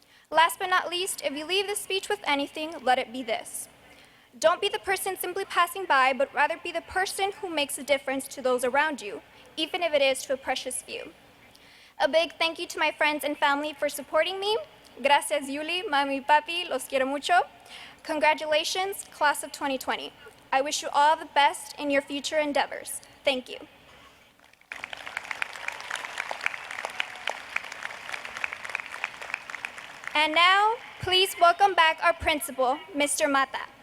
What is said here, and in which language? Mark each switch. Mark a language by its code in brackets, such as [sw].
[en] Last but not least, if you leave this speech with anything, let it be this. Don't be the person simply passing by, but rather be the person who makes a difference to those around you, even if it is to a precious few. A big thank you to my friends and family for supporting me. [es] Gracias, Yuli, mami, papi, los quiero mucho. [en] Congratulations, class of 2020. I wish you all the best in your future endeavors. Thank you. And now, please welcome back our principal, Mr. Mata.